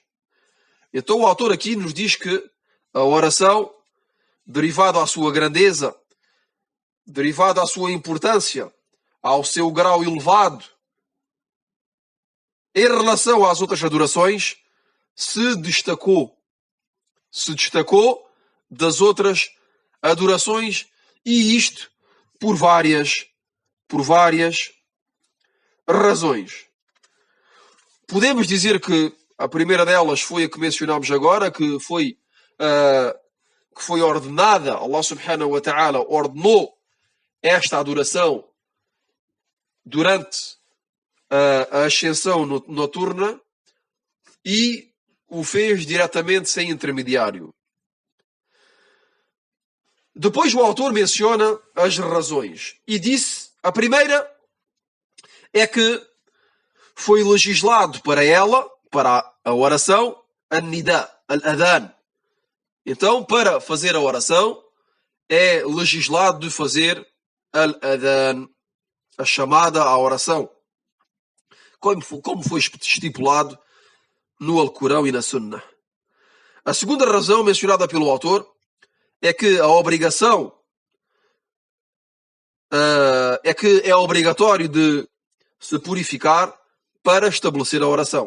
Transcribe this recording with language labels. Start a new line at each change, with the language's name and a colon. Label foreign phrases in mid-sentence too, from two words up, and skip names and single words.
Portuguese: Então o autor aqui nos diz que a oração, derivada à sua grandeza, derivada à sua importância, ao seu grau elevado, em relação às outras adorações, se destacou das outras adorações, e isto por várias razões. Podemos dizer que a primeira delas foi a que mencionámos agora, que foi ordenada. Allah
Arabic: سبحانه وتعالى
Portuguese: ordenou esta adoração durante a ascensão noturna e o fez diretamente sem intermediário. Depois o autor menciona as razões e disse, a primeira é que foi legislado para ela, para a oração,
Arabic: النداء، الأذان.
Portuguese: Então, para fazer a oração, é legislado de fazer al-adhan, a chamada à oração, como foi estipulado no Alcorão e na Sunnah. A segunda razão mencionada pelo autor é que a obrigação é que é obrigatório de se purificar para estabelecer a oração.